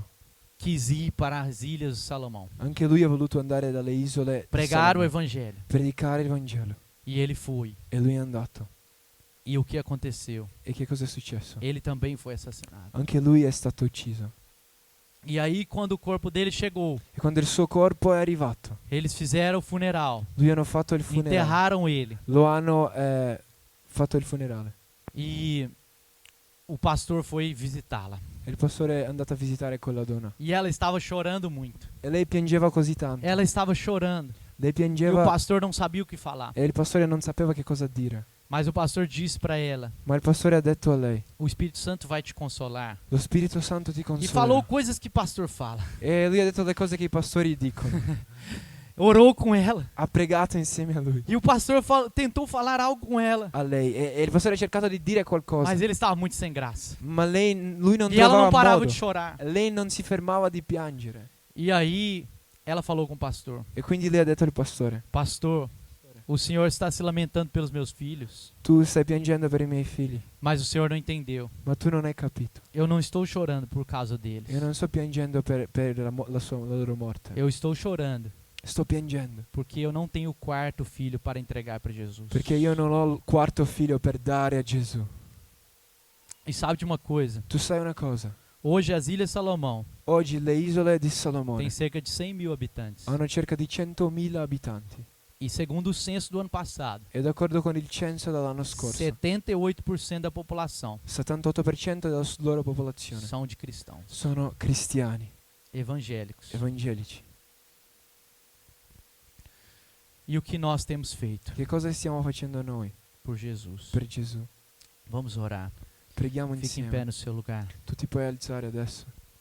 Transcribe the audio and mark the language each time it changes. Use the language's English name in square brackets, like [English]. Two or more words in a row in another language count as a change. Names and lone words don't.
[Portuguese] quis ir para as ilhas de Salomão, [Italian] anche lui ha voluto andare dalle isole di [Portuguese] pregar o [Italian] Salomone, [Portuguese] evangelho. [Italian] predicare il Vangelo. [Portuguese] E ele foi. [Italian] E lui è andato. [Portuguese] E o que aconteceu? [Italian] E che cosa è successo? [Portuguese] Ele também foi assassinado. [Italian] Anche lui è stato ucciso. [Portuguese] E aí, quando o corpo dele chegou, [Italian] E quando il suo corpo è arrivato, [Portuguese] eles fizeram o funeral, [Italian] lui hanno fatto il funerale. [Portuguese] enterraram ele. [Italian] Lo hanno fatto il funerale. [Portuguese] E o pastor foi visitá-la. [Italian] E il pastore è andato a visitare quella donna. [Portuguese] E ela estava chorando muito. [Italian] E lei piangeva così tanto. [Portuguese] Ela estava chorando. [Italian] Lei [Portuguese] E o [Italian] piangeva [Portuguese] pastor não sabia o que falar. [Italian] e il pastore non sapeva che cosa dire. [Portuguese] Mas o pastor disse para ela: [Italian] Ma il pastore ha detto a lei: [Portuguese] o Espírito Santo vai te consolar. [Italian] lo Spirito Santo ti [Portuguese] E [Italian] consola. [Portuguese] falou coisas que pastor fala. [Italian] E lui ha detto le cose che i pastori dicono. [Portuguese] Orou com ela. [Italian] Ha pregato insieme a lui. [Portuguese] E o pastor tentou falar algo com ela. [Italian] A lei. E il pastore ha cercato di dire qualcosa. [Portuguese] Mas ele estava muito sem graça. [Italian] Ma lui non [Portuguese] E ela não [Italian] trovava [Portuguese] parava [Italian] modo. [Portuguese] de chorar. [Italian] Lei non si fermava di piangere. [Portuguese] E aí ela falou com o pastor: [Italian] E quindi lei ha detto al pastore: [Portuguese] pastor, o senhor está se lamentando pelos meus filhos, [Italian] tu stai piangendo per i miei figli, [Portuguese] mas o senhor não entendeu. [Italian] ma tu non hai capito. [Portuguese] Eu não estou chorando por causa deles. [Italian] Io non sto piangendo per la loro morte. [Portuguese] Eu estou chorando [Italian] Sto piangendo [Portuguese] porque eu não tenho o quarto filho para entregar para Jesus. [Italian] perché io non ho il quarto figlio per dare a Gesù. [Portuguese] E sabe de uma coisa? [Italian] Tu sai una cosa? [Portuguese] Hoje as Ilhas Salomão [Italian] Oggi le isole di Salomone [Portuguese] têm cerca de 100.000 habitantes. [Italian] hanno cerca di 100.000 abitanti. [Portuguese] E segundo o censo do ano passado, [Italian] E d'accordo con il censo dell'anno scorso, [Portuguese] 78% da população [Italian] 78% della loro popolazione [Portuguese] são de cristãos, [Italian] sono cristiani, [Portuguese] evangélicos. [Italian] evangelici. [Portuguese] E o que nós temos feito [Italian] Che cosa stiamo facendo noi [Portuguese] por Jesus? [Italian] per Gesù? [Portuguese] Vamos orar. [Italian] Preghiamo [Portuguese] Fique em [Italian] insieme. [Portuguese] pé no seu lugar. [Italian] Tu ti puoi alzare adesso.